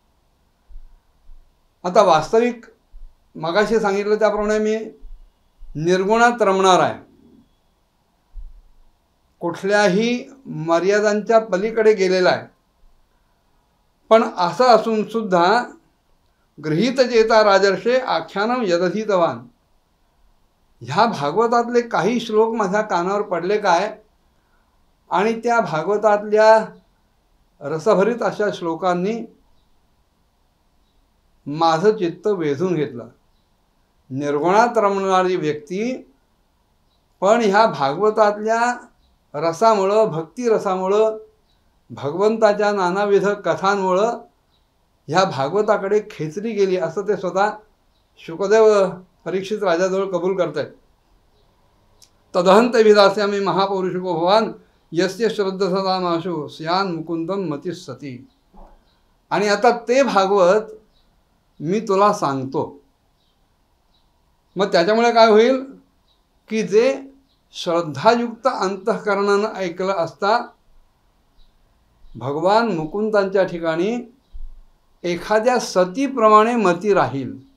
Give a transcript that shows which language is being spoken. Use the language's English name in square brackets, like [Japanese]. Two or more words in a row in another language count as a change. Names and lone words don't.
[Marathi] आता वास्तविक मगाशी सांगितलं त्याप्रमाणे मी निर्गुणात रमणार आहे. कुठल्याही मर्यादांच्या पलीकडे गेलेला आहे. पण असं असून सुद्धा [Sanskrit] गृहीत चेता राजर्षे आख्यानम यदधीतवान. [Marathi] ह्या भागवतातले काही श्लोक माझ्या कानावर पडले काय, आणि त्या भागवतातल्या रसभरीत अशा श्लोकांनी माझं चित्त वेधून घेतलं. निर्गुणात रमणारी व्यक्ती पण ह्या भागवतातल्या रसामुळं, भक्तिरसामुळं, भगवंताच्या नानाविध कथांमुळं ह्या भागवताकडे खेचली गेली, असं ते स्वतः शुकदेव परीक्षित राजाजवळ कबूल करतात. [Sanskrit] तदहंत विदास्यामी महापौरुषको भवान यस्य श्रद्ध सदा माशु स्यान मुकुंदम मतीस सती. [Marathi] आणि आता ते भागवत मी तुला सांगतो. मग त्याच्यामुळे काय होईल की जे श्रद्धायुक्त अंतःकरणानं ऐकलं असता भगवान मुकुंदांच्या ठिकाणी एखाद्या सतीप्रमाणे मती राहील.